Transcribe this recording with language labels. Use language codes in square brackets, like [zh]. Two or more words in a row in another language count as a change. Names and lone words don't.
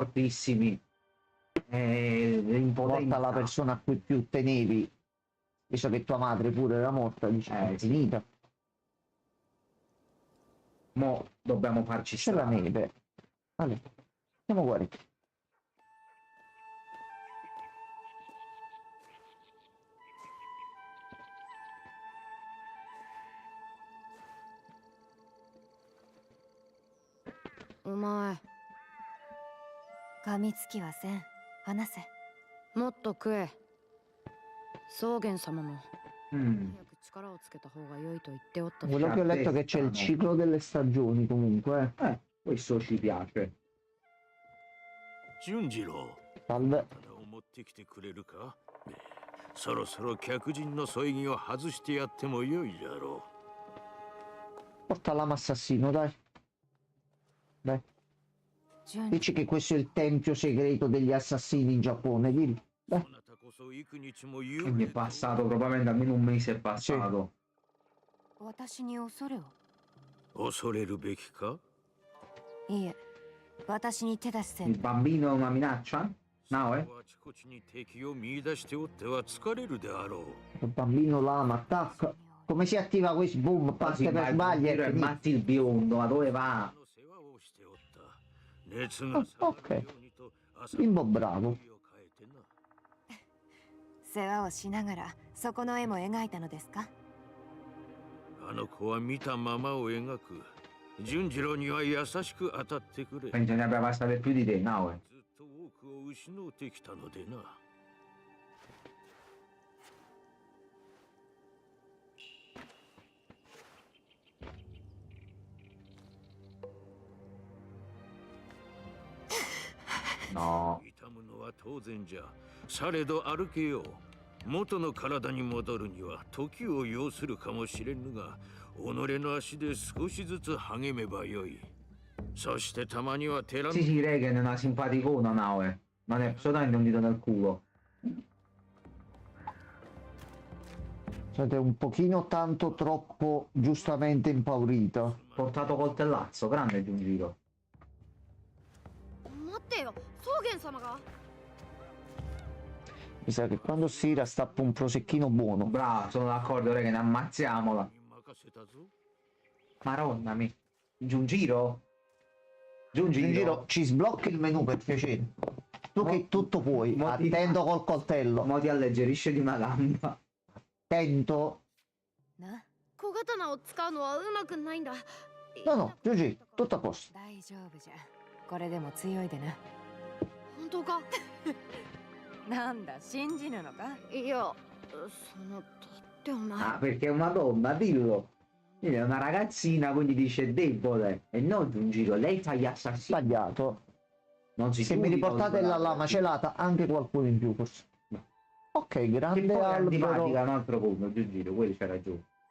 [it] fortissimi. Impotenza. Porta la persona a cui più tenevi, visto che tua madre pure era morta, dice è finita. Mo dobbiamo farci C'è la strada. neve. Allora, andiamo a guarire. [ja] お前噛みつきはせん話せもっと食え草原様も Mm. 早く力をつけた方が良いと言っておった [it] Quello che ho letto è che c'è il ciclo delle stagioni comunque. Questo ci piace. [ja] 俊次郎。 [it] Salve. [ja] を持ってきてくれるか。そろそろ客人の添い木を外してやってもよいじゃろ [it] Porta lama assassino, dai. Dai. Dici che questo è il tempio segreto degli assassini in Giappone, dillo. Dai. Quindi è passato, probabilmente almeno un mese è passato. [ja] 私に恐れを恐れるべきか。いいえ私に手出しせ [it] Il [ja] ん [it] bambino è una minaccia? No, [ja] あちこちに敵を見出しておっては疲れるであろう。 [it] Il bambino lama attacca. Come si attiva questo boom? Parte per sbaglio e finisce. Matti il biondo, ma dove va? [ja] 熱が [it] Ok. Bimbo bravo. [ja] 世話をしながらそこの絵も描いたのですかあの子は見たままを描く。順次郎には優しく当たってくれ。 [it] Penso ne abbia passate più di te, no? [ja] ずっと多くを失うてきたのでな。 [it] No. [ja] 痛むのは当然じゃ。されど歩けよう。元の体に戻るには時を要するかもしれぬが、己の足で少しずつ励めばよい。そしてたまには寺の [it] Sì, sì, Regan è una simpaticona, Naue. Non è assolutamente un dito nel culo. Siete un pochino tanto troppo giustamente impaurito. Portato coltellazzo, grande Giungiro. [ja] 待ってよ草原様が [it] Mi sa che quando si rastappa un prosecchino buono. Bravo, sono d'accordo, Regan, ammazziamola. Maronna mi. Giungiro? Giungiro, ci sblocca il menu per piacere. Tu che tutto puoi, attento col coltello. Mo ti alleggerisce di una gamba. Attento. [ja] 小刀を使うのはうまくないんだ [it] No, no, Giugi, tutto a posto. [ja] 大丈夫じゃこれでも強いでな本当かなんだ信じぬのかいやそのだってお前 [it] Ah, perché è una donna, dillo. Lei è una ragazzina, quindi dice debole. E non Giungiro, lei fa gli assassini. Sbagliato. Non si Se mi riportate la lama celata, anche qualcuno in più forse. Ok, Che grande poi è albero. antipatica un altro conto, Giungiro, quello c'ha ragione.